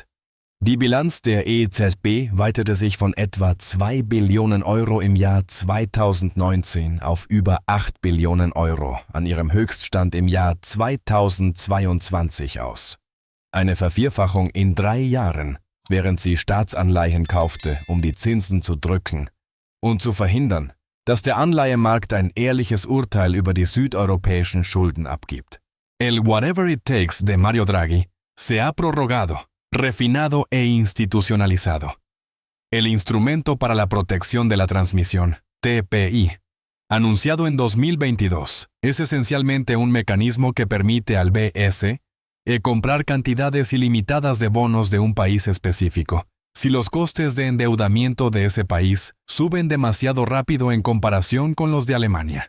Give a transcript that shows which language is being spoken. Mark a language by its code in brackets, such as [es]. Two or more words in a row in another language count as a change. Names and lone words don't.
[de] Die Bilanz der EZB weitete sich von etwa 2 Billionen Euro im Jahr 2019 auf über 8 Billionen Euro an ihrem Höchststand im Jahr 2022 aus. Eine Vervierfachung in 3 Jahren, während sie Staatsanleihen kaufte, um die Zinsen zu drücken und zu verhindern, dass der Anleihemarkt ein ehrliches Urteil über die südeuropäischen Schulden abgibt. [es] El [en] Whatever It Takes [es] de Mario Draghi se ha prorrogado, refinado e institucionalizado. El Instrumento para la Protección de la Transmisión, TPI, anunciado en 2022, es esencialmente un mecanismo que permite al BSE comprar cantidades ilimitadas de bonos de un país específico, si los costes de endeudamiento de ese país suben demasiado rápido en comparación con los de Alemania.